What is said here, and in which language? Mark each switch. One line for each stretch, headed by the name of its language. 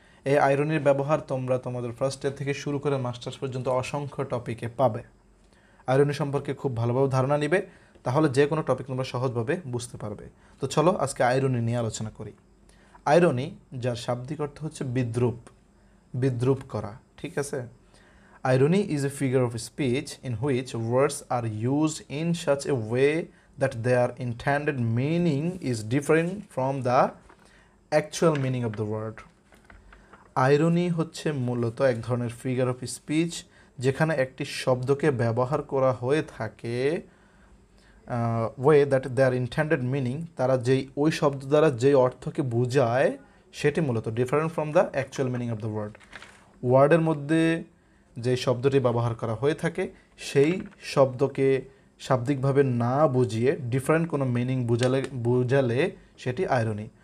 Bangla: এই আইরনির ব্যবহার তোমরা তোমাদের ফার্স্ট ইয়ার থেকে শুরু করে মাস্টার্স পর্যন্ত অসংখ্য টপিকে পাবে। আইরনি সম্পর্কে খুব ভালোভাবে ধারণা নিবে, তাহলে যে কোনো টপিক তোমরা সহজভাবে বুঝতে পারবে। তো চলো আজকে আইরনি নিয়ে আলোচনা করি। আইরনি, যার শাব্দিক অর্থ হচ্ছে বিদ্রূপ, বিদ্রূপ করা, ঠিক আছে।
English: Irony is a figure of speech in which words are used in such a way that their intended meaning is different from the actual meaning of the word.
Bangla: Irony হচ্ছে মূলত এক ধরনের ফিগার অফ স্পিচ যেখানে একটি শব্দকে ব্যবহার করা হয়ে থাকে
English: way that their intended meaning,
Bangla: তারা ওই শব্দ দ্বারা যেই অর্থকে বোঝায় সেটি মূলত
English: different from the actual meaning of the ওয়ার্ডের
Bangla: মধ্যে যে শব্দটি ব্যবহার করা হয়ে থাকে সেই শব্দকে শাব্দিকভাবে না বুঝিয়ে ডিফারেন্ট কোনো মিনিং বুঝালে সেটি আইরনি।